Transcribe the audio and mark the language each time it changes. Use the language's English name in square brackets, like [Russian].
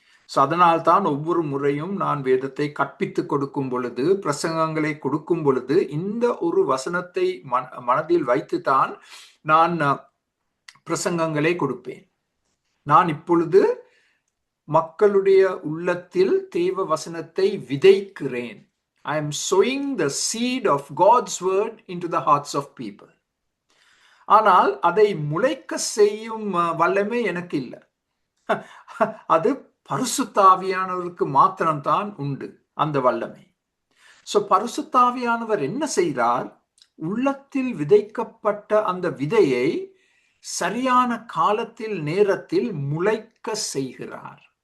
[Tamil] அதனால் தான் ஒவ்வொரு முறையும் நான் வேதத்தை கற்பித்துக் கொடுக்கும் பொழுது, பிரசங்கங்களை கொடுக்கும் பொழுது இந்த ஒரு வசனத்தை மனதில் வைத்துதான் நான் பிரசங்கங்களை கொடுப்பேன். நான் இப்பொழுது மக்களுடைய உள்ளத்தில் தேவ வசனத்தை விதைக்கிறேன். [English] I am sowing the seed of God's word into the hearts of people. [Tamil] ஆனால் அதை முளைக்க செய்யும் வல்லமை எனக்கு இல்லை. அது பரிசுத்தாவியானவருக்கு மாத்திரம்தான் உண்டு அந்த வல்லமை. பரிசுத்தாவியானவர் என்ன செய்கிறார்? உள்ளத்தில் விதைக்கப்பட்ட அந்த விதையை சரியான காலத்தில், நேரத்தில் முளைக்க செய்கிறார்.